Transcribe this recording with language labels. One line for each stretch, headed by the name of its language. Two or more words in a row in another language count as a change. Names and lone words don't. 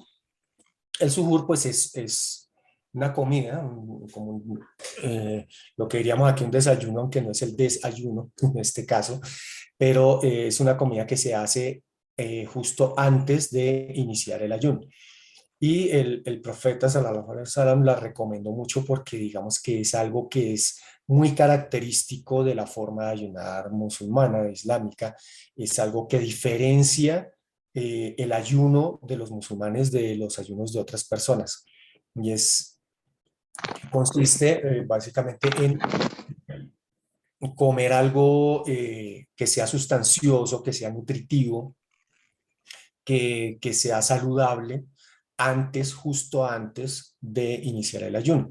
Spanish: El suhoor pues es una comida, lo que diríamos aquí un desayuno, aunque no es el desayuno en este caso, pero es una comida que se hace justo antes de iniciar el ayuno. Y el profeta
Arabic: صلى الله عليه وسلم
Spanish: la recomendó mucho porque digamos que es algo que es muy característico de la forma de ayunar musulmana, islámica. Es algo que diferencia el ayuno de los musulmanes de los ayunos de otras personas. Y consiste básicamente en comer algo que sea sustancioso, que sea nutritivo, que sea saludable antes, justo antes de iniciar el ayuno.